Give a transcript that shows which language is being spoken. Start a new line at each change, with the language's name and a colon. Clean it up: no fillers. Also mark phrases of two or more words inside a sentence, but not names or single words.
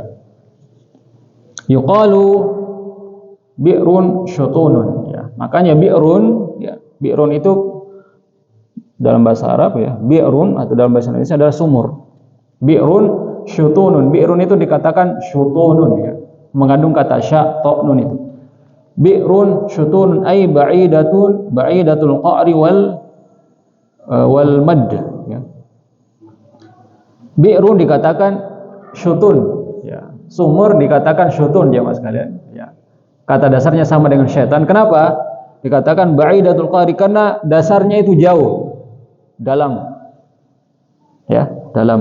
Arabic: يقال بئر شطون ya.
Indonesian: Makanya bi'run ya, bi'run itu dalam bahasa Arab ya, bi'run atau dalam bahasa Indonesia adalah sumur.
Arabic: بئر شطون.
Indonesian: Bi'run itu dikatakan syutunun ya, mengandung kata sya ta nun itu.
Arabic: بئر شطون أي بعيدة القعر والمد ya.
Indonesian: Bi'run dikatakan syutun ya. Sumur dikatakan syutun jemaah sekalian ya. Kata dasarnya sama dengan syaitan. Kenapa? Dikatakan
Arabic: بعيدة القعر
Indonesian: karena dasarnya itu jauh, dalam. Ya, dalam.